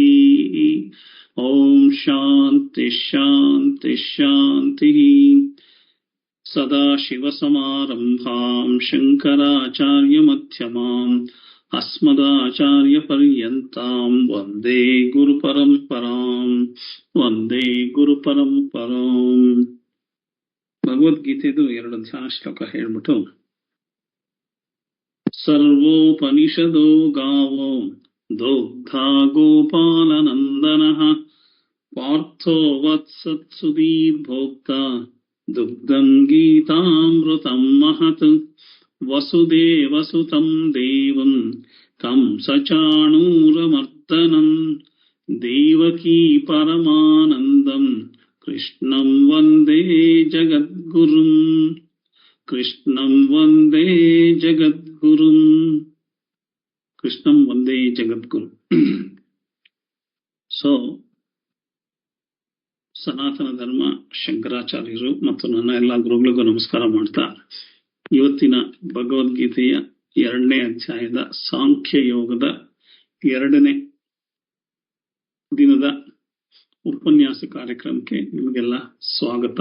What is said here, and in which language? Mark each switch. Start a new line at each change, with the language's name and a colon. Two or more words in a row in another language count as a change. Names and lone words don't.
Sanskrit: ॐ शान्ति शान्ति शान्तिः। सदाशिवसमारम्भां शङ्कराचार्यमध्यमाम् अस्मदाचार्यपर्यन्तां वन्दे गुरुपरम्पराम् ವಂದೇ ಗುರು ಪರಂಪರಾಂ.
Kannada: ಭಗವದ್ಗೀತೆದು 2 ಧ್ಯಾನ ಶ್ಲೋಕ ಹೇಳ್ಬಿಟ್ಟು,
Sanskrit: ಸರ್ವೋಪನಿಷದೋ ಗಾವೋ ದೋಗ್ಧಾ ಗೋಪಾಲನಂದನಃ ಪಾರ್ಥೋ ವತ್ಸತ್ಸುಧೀರ್ಭೋಕ್ತ ದುಗ್ಧಂ ಗೀತಾಮೃತಂ ಮಹತ್ ವಸುದೇವಸುತಂ ದೇವಂ ಕಂಸಚಾಣೂರಮರ್ದನಂ ದೇವಕೀ ಪರಮಾನಂದಂ ಕೃಷ್ಣಂ ವಂದೇ ಜಗದ್ಗುರುಂ. ಕೃಷ್ಣಂ ವಂದೇ ಜಗದ್ಗುರುಂ. ಕೃಷ್ಣಂ ವಂದೇ ಜಗದ್ಗುರು.
Kannada: ಸೊ ಸನಾತನ ಧರ್ಮ ಶಂಕರಾಚಾರ್ಯರು ಮತ್ತು ನನ್ನ ಎಲ್ಲ ಗುರುಗಳಿಗೂ ನಮಸ್ಕಾರ ಮಾಡ್ತಾ, ಇವತ್ತಿನ ಭಗವದ್ಗೀತೆಯ 2ನೇ ಅಧ್ಯಾಯದ ಸಾಂಖ್ಯ ಯೋಗದ 2ನೇ ದಿನದ ಉಪನ್ಯಾಸ ಕಾರ್ಯಕ್ರಮಕ್ಕೆ ನಿಮಗೆಲ್ಲ ಸ್ವಾಗತ.